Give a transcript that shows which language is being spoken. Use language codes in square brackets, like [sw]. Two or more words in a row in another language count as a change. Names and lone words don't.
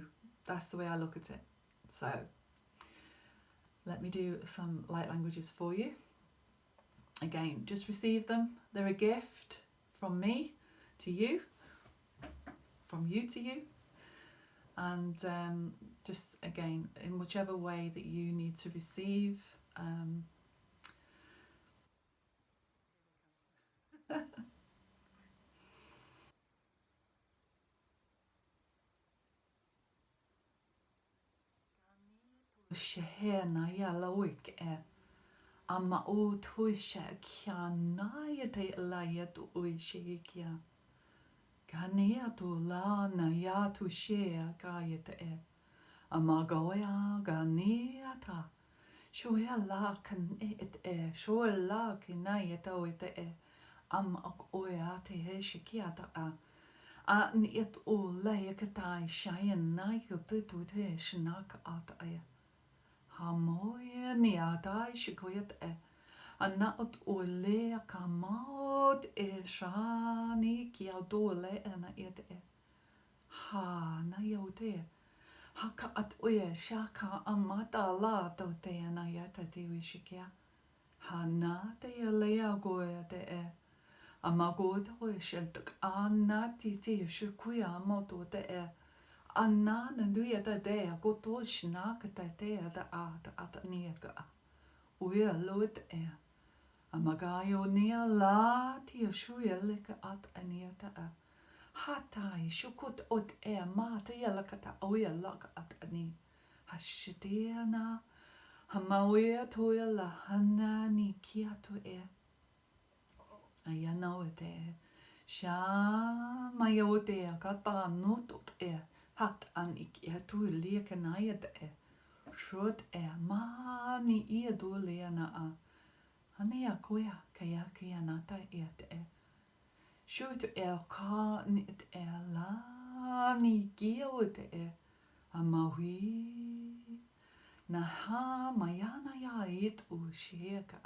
[en] That's the way I look at it. So let me do some light languages for you. Again, just receive them. They're a gift from me to you, from you to you, and just again, in whichever way that you need to receive. Shehena ya lawik ama o tuisha kya na ya te la ya tu uishi kya kania tu la na ya tu shea ka ya te ama goya gania ta shoya la kan shoya la kina ya ta o te ama ok oya te he shikia ta a ni et o la ya ka tai shayan na ya tu tu te shnaka at ha moia ni a dai shikoyat ana ot o le ka maot shani ki a dole ana et ha na yo te ha ka at oe shaka amata la to te ana yata te wishikia ha na te le a goya te a mago te o shentuk ana ti te shikuya moto te Anna na duia da dea go to snaka da dea da at nega. Uia loot Amagayo nia la ti shuya lika at aniata Hatai shukut ot mata yalakata oya laka at ani. Hashitiana Hamawea toya la hana ni kia to Ayana ote Sha mayote kata nutot hat an ik tu leka na shrot ma ni do lena hani a koya kaya kaya nata shut ka ni la ni gio a mawi na ha mayana ya u sheka